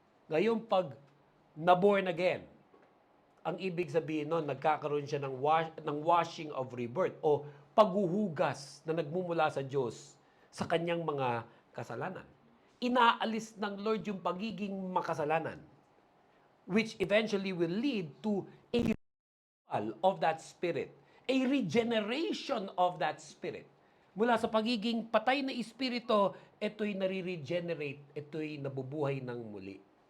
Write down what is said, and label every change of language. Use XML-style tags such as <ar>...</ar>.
<tl>Ngayon, pag na-born again, ang ibig sabihin nun, nagkakaroon siya ng</tl> <en>washing of rebirth</en> <tl>o paghuhugas na nagmumula sa Diyos sa kanyang mga kasalanan. Inaalis ng Lord yung pagiging makasalanan,</tl> <en>which eventually will lead to a renewal of that spirit, a regeneration of that spirit.</en> <tl>Mula sa pagiging patay na espiritu, ito'y nare-regenerate, ito'y nabubuhay ng muli.</tl>